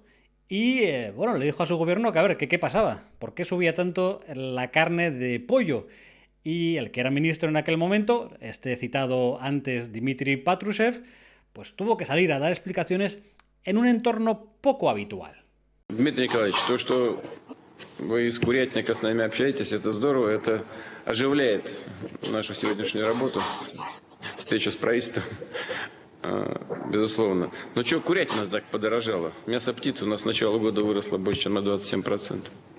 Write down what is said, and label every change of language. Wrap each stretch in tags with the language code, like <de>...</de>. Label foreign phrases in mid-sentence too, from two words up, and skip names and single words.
<es>Y le dijo a su gobierno que a ver, ¿qué pasaba? ¿Por qué subía tanto la carne de pollo? Y el que era ministro en aquel momento, este citado antes Dmitry Patrushev, pues tuvo que salir a dar explicaciones en un entorno poco habitual.</es> <ru>Дмитрий Николаевич, то, что вы из Курятника с нами общаетесь, это здорово, это оживляет нашу сегодняшнюю работу, встречу с правительством, безусловно. Но что курятина так подорожала? Мясо птицы у нас с начала года выросло больше, чем на 27%.</ru>